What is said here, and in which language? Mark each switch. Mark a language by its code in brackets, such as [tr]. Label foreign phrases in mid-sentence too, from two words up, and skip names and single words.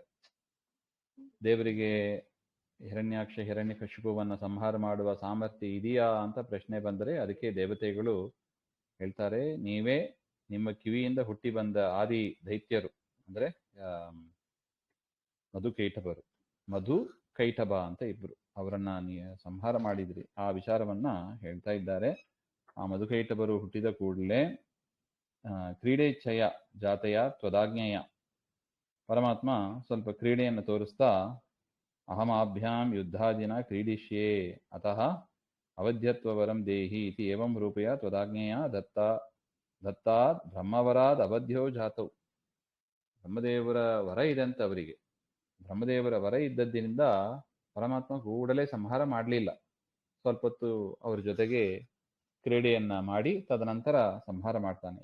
[kn] ದೇವರಿಗೆ ಹಿರಣ್ಯಾಕ್ಷ ಹಿರಣ್ಯಕಶಿಪುವನ್ನ ಸಂಹಾರ ಮಾಡುವ ಸಾಮರ್ಥ್ಯ ಇದೆಯಾ ಅಂತ ಪ್ರಶ್ನೆ ಬಂದರೆ ಅದಕ್ಕೆ ದೇವತೆಗಳು ಹೇಳ್ತಾರೆ, ನೀವೇ ನಿಮ್ಮ ಕಿವಿಯಿಂದ ಹುಟ್ಟಿ ಬಂದ ಆದಿ ದೈತ್ಯರು ಅಂದ್ರೆ ಮಧು ಕೈಟಭ ಅಂತ ಇಬ್ರು, ಅವರನ್ನ ಸಂಹಾರ ಮಾಡಿದ್ರಿ. ಆ ವಿಚಾರವನ್ನ ಹೇಳ್ತಾ ಇದ್ದಾರೆ. ಆ ಮಧುಕೈಟಭರು ಹುಟ್ಟಿದ ಕೂಡಲೇ [sa] ಕ್ರೀಡೇಚ್ಛಯ ಜಾತೆಯ ತ್ವದಾಜ್ಞೆಯ [kn] ಪರಮಾತ್ಮ ಸ್ವಲ್ಪ ಕ್ರೀಡೆಯನ್ನು ತೋರಿಸ್ತಾ [sa] ಅಹಮಾಭ್ಯಾಂ ಯುದ್ಧಾದಿನ ಕ್ರೀಡಿಷ್ಯೇ ಅತಃ ಅವಧ್ಯತ್ವವರಂ ದೇಹಿ ಇತಿ ಏವಂ ರೂಪಯ ತ್ವದಾಜ್ಞೆಯ ದತ್ತಾತ್ ಬ್ರಹ್ಮವರಾದ್ ಅವಧ್ಯೋ ಜಾತೌ. [kn] ಬ್ರಹ್ಮದೇವರ ವರ ಇದೆ ಅಂತ ಅವರಿಗೆ. ಬ್ರಹ್ಮದೇವರ ವರ ಇದ್ದದ್ದಿನಿಂದ ಪರಮಾತ್ಮ ಕೂಡಲೇ ಸಂಹಾರ ಮಾಡಲಿಲ್ಲ. ಸ್ವಲ್ಪ ಹೊತ್ತು ಅವ್ರ ಜೊತೆಗೆ ಕ್ರೀಡೆಯನ್ನ ಮಾಡಿ ತದನಂತರ ಸಂಹಾರ ಮಾಡ್ತಾನೆ.